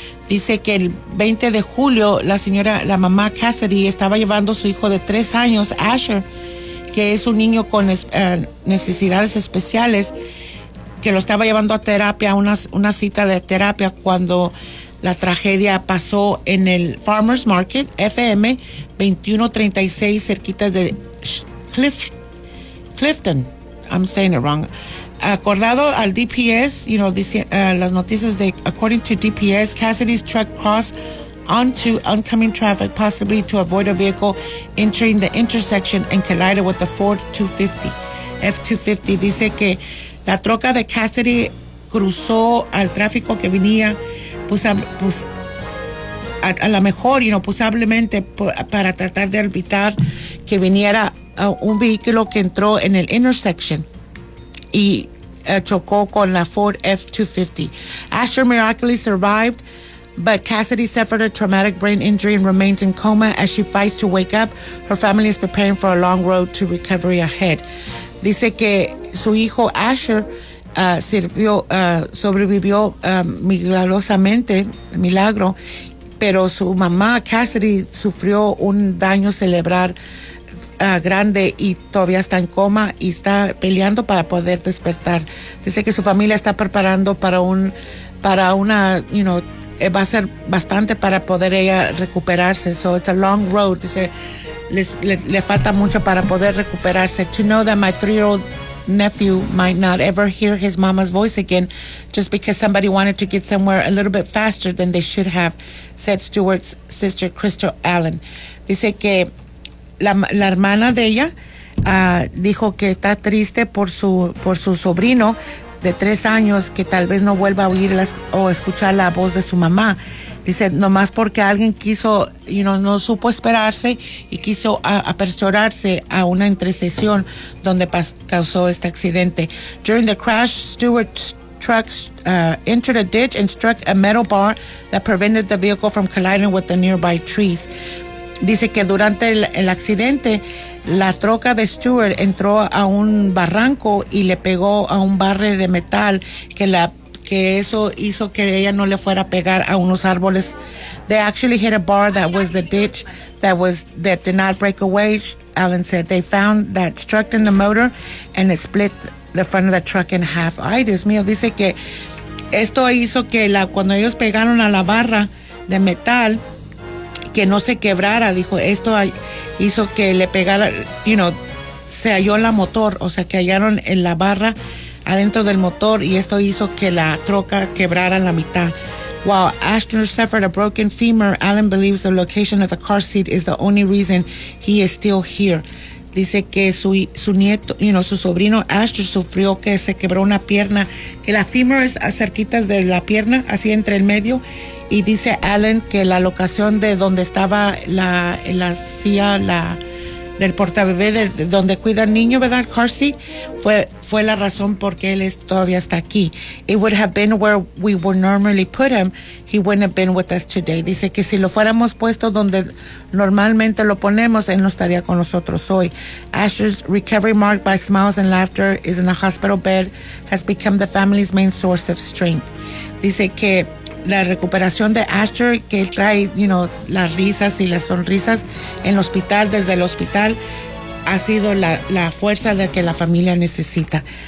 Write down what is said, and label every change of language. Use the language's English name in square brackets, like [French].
[Spanish] Dice que el 20 de julio, la mamá Cassidy, estaba llevando a su hijo de 3 años, Asher, que es un niño con necesidades especiales, que lo estaba llevando a terapia, una cita de terapia, cuando la tragedia pasó en el Farmers Market, FM 2136, cerquita de Clifton. [English] I'm saying it wrong. [Spanish] Acordado al DPS, [English] you know, [Spanish] dice, las noticias de, [English] according to DPS, Cassidy's truck crossed onto oncoming traffic, possibly to avoid a vehicle entering the intersection and collided with the Ford 250. [Spanish] F-250 dice que la troca de Cassidy cruzó al tráfico que venía, posiblemente para tratar de evitar que viniera un vehículo que entró en el intersection y chocó con la Ford F-250. [English] Asher miraculously survived, but Cassidy suffered a traumatic brain injury and remains in coma as she fights to wake up. Her family is preparing for a long road to recovery ahead. [Spanish] Dice que su hijo Asher sobrevivió milagrosamente, milagro, pero su mamá Cassidy sufrió un daño cerebral grande y todavía está en coma y está peleando para poder despertar. Dice que su familia está preparando para una, [English] you know, [Spanish] va a ser bastante para poder ella recuperarse. [English] So it's a long road. [Spanish] Dice, le falta mucho para poder recuperarse. [English] To know that my 3-year-old nephew might not ever hear his mama's voice again just because somebody wanted to get somewhere a little bit faster than they should have, said Stewart's sister Crystal Allen. [Spanish] Dice que la hermana de ella dijo que está triste por su sobrino de 3 años, que tal vez no vuelva a oír o escuchar la voz de su mamá. Dice, nomás porque alguien quiso, [English] you know, [Spanish] no supo esperarse y quiso apresurarse a una intersección donde causó este accidente. [English] During the crash, Stewart's truck entered a ditch and struck a metal bar that prevented the vehicle from colliding with the nearby trees. [Spanish] Dice que durante el accidente, la troca de Stewart entró a un barranco y le pegó a un barre de metal que eso hizo que ella no le fuera a pegar a unos árboles. [English] They actually hit a bar that was the ditch that did not break away, Alan said. They found that struck in the motor and it split the front of the truck in half. [Spanish] Ay, Dios mío, dice que esto hizo que cuando ellos pegaron a la barra de metal, que no se quebrara. Dijo, esto hizo que le pegara, [English] you know, [Spanish] se halló la motor, o sea, que hallaron en la barra adentro del motor, y esto hizo que la troca quebrara la mitad. [English] While Ashton suffered a broken femur, Allen believes the location of the car seat is the only reason he is still here. [Spanish] Dice que su nieto, [English] you know, [Spanish] su sobrino Ashton, sufrió que se quebró una pierna, que la femur es cerquita de la pierna, así entre el medio, y dice Allen que la locación de donde estaba la silla, la del portabebé, de donde cuida el niño, ¿verdad? Car seat, fue la razón por qué él todavía está aquí. [English] It would have been where we would normally put him. He wouldn't have been with us today. [Spanish] Dice que si lo fuéramos puesto donde normalmente lo ponemos, él no estaría con nosotros hoy. [English] Asher's recovery, marked by smiles and laughter, is in a hospital bed, has become the family's main source of strength. [Spanish] Dice que la recuperación de Asher, que él trae, [English] you know, [Spanish] las risas y las sonrisas en el hospital, desde el hospital, ha sido la fuerza de que la familia necesita.